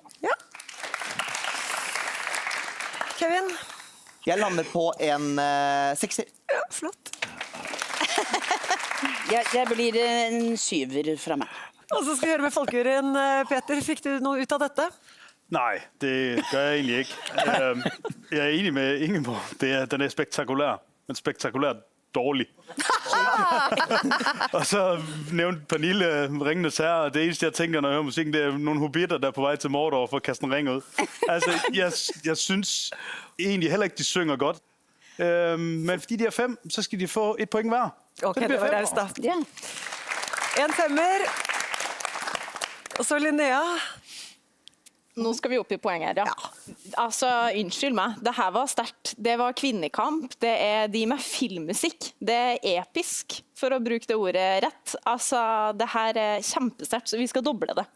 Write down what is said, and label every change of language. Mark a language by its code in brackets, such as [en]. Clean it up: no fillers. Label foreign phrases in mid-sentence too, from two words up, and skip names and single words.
[no] Ja. Kevin? Jeg lander på en 6-er. Ja, flott. Jeg blir en 7-er fra meg. Og så skal vi høre med folkejuryen. Peter, fikk du noe ut av dette? [da] Nej, det gør jeg egentlig ikke. Jeg er enig med Ingeborg. Den er spektakulær, men spektakulært dårlig. Og så nævnte Pernille Ringenes Herre. Det eneste jeg tænker når jeg hører musikken, det er nogle hobitter der er på vej til Mordor for at kaste en ring ud. Altså, jeg synes egentlig heller ikke de synger godt. Men fordi de er 5, så skal de få 1 point hver. [no] Ok, det var raust da. Ja. En 5-er. Og så Linnea. Nå skal vi opp i poeng her, ja. Altså, unnskyld meg, det her var sterkt. Det var kvinnekamp, det er de med filmmusikk. Det er episk, for å bruke det ordet rett. Altså, det her er kjempesterkt, så vi skal doble det.